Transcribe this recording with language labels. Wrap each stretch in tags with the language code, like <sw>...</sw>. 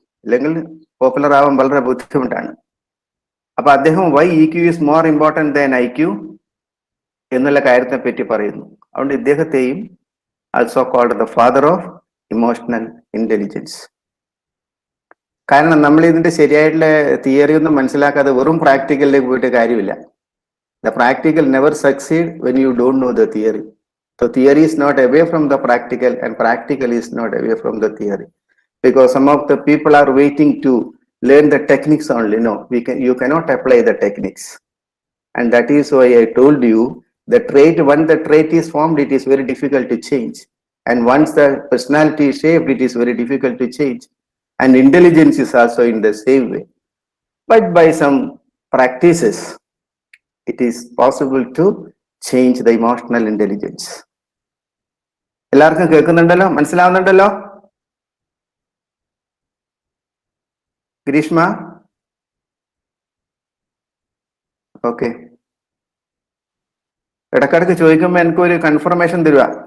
<ml>അല്ലെങ്കിൽ പോപ്പുലർ ആവാൻ വളരെ ബുദ്ധിമുട്ടാണ്. അപ്പൊ അദ്ദേഹം</ml> <en>why EQ is more important than IQ</en> <ml>എന്നുള്ള കാര്യത്തെ പറ്റി പറയുന്നു. അതുകൊണ്ട് ഇദ്ദേഹത്തെയും</ml> <en>Also called the father of emotional intelligence.</en> <ml>കാരണം നമ്മൾ ഇതിന്റെ ശരിയായിട്ടുള്ള തിയറി ഒന്നും മനസ്സിലാക്കാതെ വെറും പ്രാക്ടിക്കലിലേക്ക് പോയിട്ട് കാര്യമില്ല.</ml> <en>The practical never succeed when you don't know the theory. So theory is not away from the practical and practical is not away from the theory. Because some of the people are waiting to learn the techniques only. No, you cannot apply the techniques. And that is why I told you the trait, when the trait is formed, it is very difficult to change. And once the personality is shaped, it is very difficult to change. And intelligence is also in the same way. But by some practices, it is possible to change the emotional intelligence.</en> <ml>എല്ലാവർക്കും കേൾക്കുന്നുണ്ടല്ലോ, മനസ്സിലാവുന്നുണ്ടല്ലോ? Greeshma, okay. ഇടക്കിടക്ക് ചോദിക്കുമ്പോ എനിക്കൊരു confirmation തരുക.</ml>